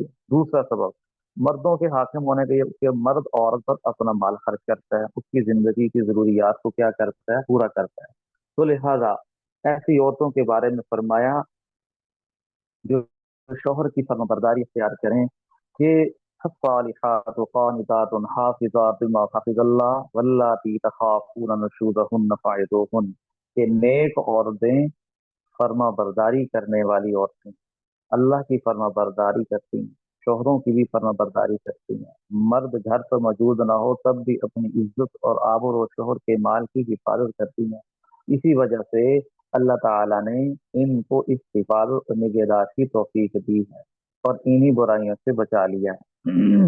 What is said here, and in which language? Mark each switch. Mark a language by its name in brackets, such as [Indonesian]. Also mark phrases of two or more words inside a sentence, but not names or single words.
[Urdu] دوسرا سبب مردوں کے حاکم ہونے کا یہ کہ مرد عورت پر اپنا مال خرچ کرتا ہے، اس کی زندگی کی ضروریات کو کیا کرتا ہے، پورا کرتا ہے. تو لہٰذا ایسی عورتوں کے بارے میں فرمایا جو شوہر کی فرمانبرداری اختیار کریں کہ [Arabic] فالصالحات قانتات حافظات بما حفظ الله واللاتي تخافون نشوزهن فعظوهن, [Urdu] کہ نیک عورتیں فرما برداری کرنے والی عورتیں اللہ کی فرما برداری کرتی ہیں، شوہروں کی بھی فرما برداری کرتی ہیں، مرد گھر پر موجود نہ ہو تب بھی اپنی عزت اور آبر و شوہر کے مال کی حفاظت کرتی ہیں۔ اسی وجہ سے اللہ تعالیٰ نے ان کو اس حفاظت اور نگہداشت کی توفیق دی ہے اور انہی برائیوں سے بچا لیا ہے۔